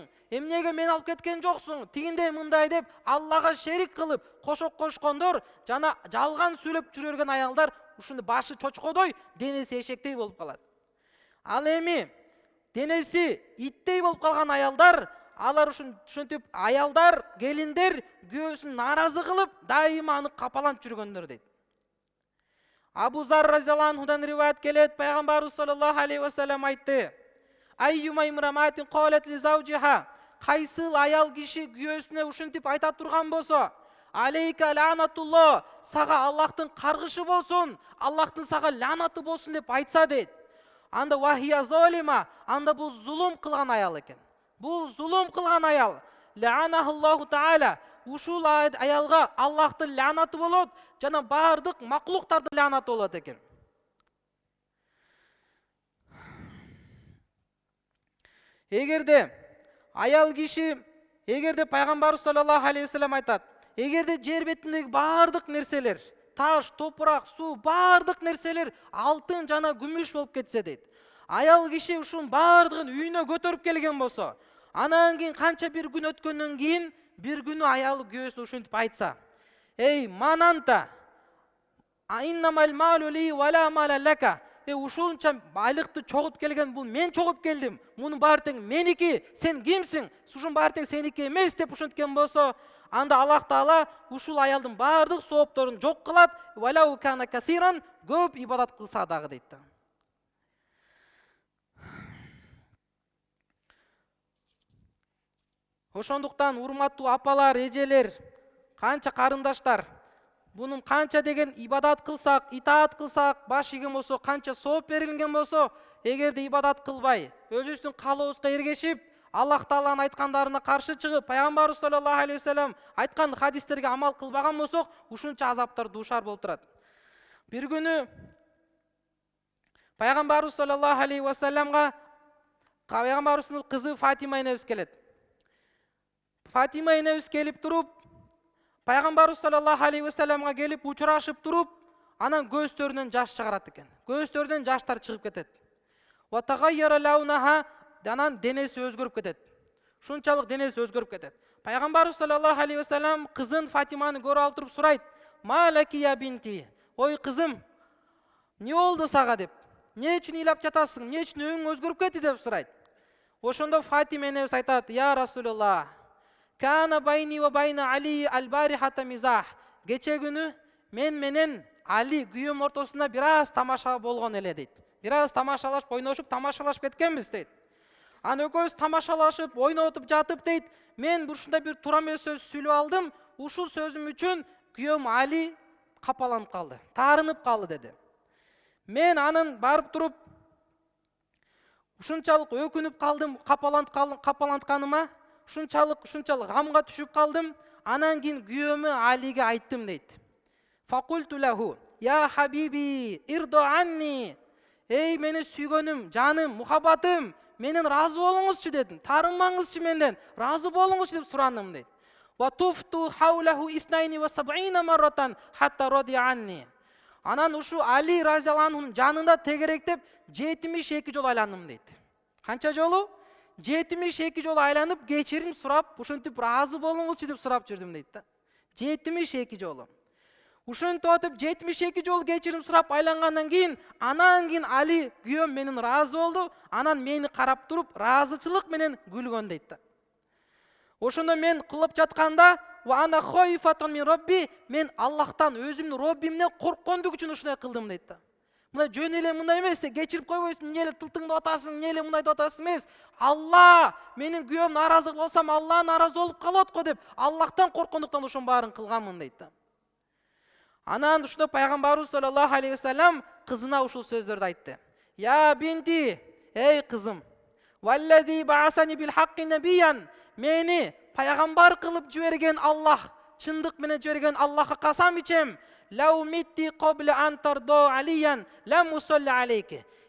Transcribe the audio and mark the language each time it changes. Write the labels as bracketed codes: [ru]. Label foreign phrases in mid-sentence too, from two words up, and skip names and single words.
[ky] Эмнеге мен алып кеткен жоксуң? Тигиндей мындай деп Аллага шерик кылып кошок кошкондор жана жалган сүйлөп жүрө берген аялдар ушундай башы чочкодой, денеси эшектей болуп калат. Ал эми денеси иттей болуп калган аялдар, алар ушинтип аялдар, келиндер күйөөсүн нааразы кылып, дайыма аны капаланып жүргөндөр дейт. Абу Зар разияллаху анхудан риваят келет, пайгамбарыбыз [ar] صلى الله عليه وسلم [ky] айтты: [ar] "أيما امرأة قالت لزوجها", [ky] кайсыл аял киши күйөөсүнө ушинтип айта турган болсо, [ar] "عليك لعنة الله", [ky] сага Аллахтын каргышы болсун, Аллахтын сага лаанаты болсун деп айтса дейт. Анда [ar] وهي ظالمة, [ky] анда бул зулум кылган аял экен. Бул зулум кылган аял. [ar] لعنها الله تعالى, [ky] ушул аялга Аллахтын лаанаты болот, жана бардык маклуктардын лаанаты болот экен. Эгерде аял киши, эгерде пайгамбарыбыз [ar] صلى الله عليه وسلم [ky] айтат, эгерде жер бетиндеги бардык нерселер, таш, топурак, суу, бардык нерселер алтын жана күмүш болуп кетсе дейт. Аял киши ушун бардыгын үйүнө көтөрүп келген болсо, анан кийин канча бир күн өткөндөн кийин бир күнү аялы күйөөсүнө ушинтип айтса: "Эй, [ar] من أنت، إنما المال لي ولا مال لك", [ky] ушунча байлыкты чогуп келген, бул мен чогуп келдим, мунун баары тең меники, сен кимсиң, ушунун баары тең сеники эмес деп ушинткен болсо, анда Аллах Таала ушул аялдын бардык соопторун жок кылат, [ar] ولو كان كثيرا, [ky] көп ибадат кылса дагы дейт. Ошондуктан урматтуу апалар, эжелер, канча карындаштар, бунун канча деген ибадат кылсак, итаат кылсак, баш ийген болсо, канча сооп берилген болсо, эгерде ибадат кылбай, өзүбүздүн каалообузга эргешип, Аллах Тааланын айткандарына каршы чыгып, пайгамбарыбыз [ar] صلى الله عليه وسلم [ky] айткан хадистерге амал кылбаган болсок, ушунча азаптар дуушар болуп турат. Бир күнү пайгамбарыбыз [ar] صلى الله عليه وسلم [ky] пайгамбарыбыздын кызы Фатима энебиз келет. Фатима энебиз келип туруп, пайгамбарыбыз [ar] صلى الله عليه وسلم [ky] келип учурашып туруп, анан көздөрүнөн жаш чыгарат экен. Көздөрүнөн жаштар чыгып кетет. [ar] وتغير لونها, [ky] анан денеси өзгөрүп кетет. Ушунчалык денеси өзгөрүп кетет. Пайгамбарыбыз [ar] صلى الله عليه وسلم [ky] кызын Фатиманы көрүп алып туруп сурайт: [ar] "ما لك يا بنتي", [ky] ой кызым, эмне болду сага деп, эмне үчүн ыйлап жатасың, эмне үчүн өңүң өзгөрүп кетти деп сурайт. Ошондо Фатима энебиз айтат: [ar] "يا رسول الله، كان بيني وبين علي البارحة مزاح", [ky] кече күнү мен менен Али күйөөм ортосунда бир аз тамаша болгон эле дейт. Бир аз тамашалашып, ойношуп, тамашалашып кеткенбиз дейт. Аны экөөбүз тамашалашып, ойнотуп жатып дейт, мен ушундай бир туура эмес сөз сүйлөп алдым, ушул сөзүм үчүн күйөөм Али капаланып калды, таарынып калды деди. Мен анын барып туруп ушунчалык өкүнүп калдым, капалантканыма, ушунчалык гамга түшүп калдым. Анан кийин күйөөмө Алиге айттым дейт. [ar] فقلت له يا حبيبي ارض عني. [ky] Эй мени сүйгөнүм, жаным, мухаббатым, менен разы болуңузчу дедим. Тарынмаңызчы менден, разы болуңузчу деп сурандым дейт. [ar] وطفت حوله اثنين وسبعين مرة حتى رضي عني. [ky] Анан ушу Али разияллаху жанында тегеректеп 72 жолу айландым дейт. Канча жолу? 72 жолу айланып, кечирим сурап, ушинтип разы болуңузчу деп сурап жүрдүм дейт да. 72 жолу. Ушинтип атып 72 жолу кечирим сурап айлангандан кийин, анан кийин Али күйөөм менен разы болду, анан мени карап туруп, разычылык менен күлгөн дейт да. Ошондо мен кылып жатканда, [ar] وأنا خائفة من ربي, [ky] мен Аллахтан, өзүмдүн Роббимден корккондук үчүн ушундай кылдым дейт да. Мындай жөн эле мындай эмес, кечирип койбойсуң, эмне эле тылтыңды атасың, эмне эле мындай деп атасың эмес. Алла, менин күйөөм наразы болсам, Алла наразы болуп калат го деп, Аллахтан корккондуктан ошонун баарын кылганмын дейт да. Анан ушунда пайгамбарыбыз [ar] صلى الله عليه وسلم [ky] кызына ушул сөздөрдү айтты. [ar] يا بنتي, [ky] эй кызым, [ar] والذي بعثني بالحق نبيا, [ky] мени пайгамбар кылып жиберген Аллах, чындык менен жиберген Аллахка касам ичем, [ar] لو مت قبل أن ترضى عليا لم أصل عليك.